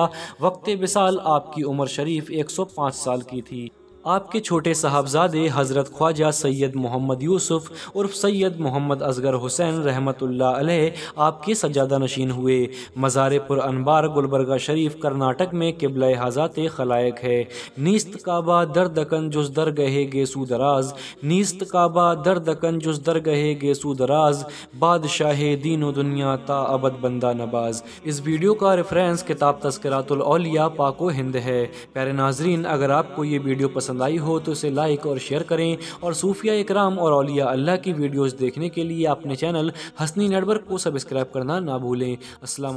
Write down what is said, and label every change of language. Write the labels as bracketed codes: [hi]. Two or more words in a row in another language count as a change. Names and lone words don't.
[ur] وقت وصال آپ کی عمر شریف 105 سال کی تھی۔ آپ کے چھوٹے صاحبزادے حضرت خواجہ سید محمد یوسف عرف سید محمد اصغر حسین رحمۃ اللہ علیہ آپ کے سجادہ نشین ہوئے۔ مزار پر انبار گلبرگہ شریف کرناٹک میں قبلہ حضرات خلائق ہے۔ [fa] نیست کعبہ در دکن جز درگہ گیسو دراز، نیست کعبہ در دکن جز درگہ گیسو دراز، بادشاہ دین و دنیا تا ابد بندہ نواز۔ [ur] اس ویڈیو کا ریفرنس کتاب تذکرات الاولیاء پاک و ہند ہے۔ پیارے ناظرین، اگر آپ کو یہ ویڈیو پسند آئی ہو تو اسے لائک اور شیئر کریں اور صوفیاء اکرام اور اولیاء اللہ کی ویڈیوز دیکھنے کے لیے اپنے چینل ہسنی نیٹ ورک کو سبسکرائب کرنا نہ بھولیں۔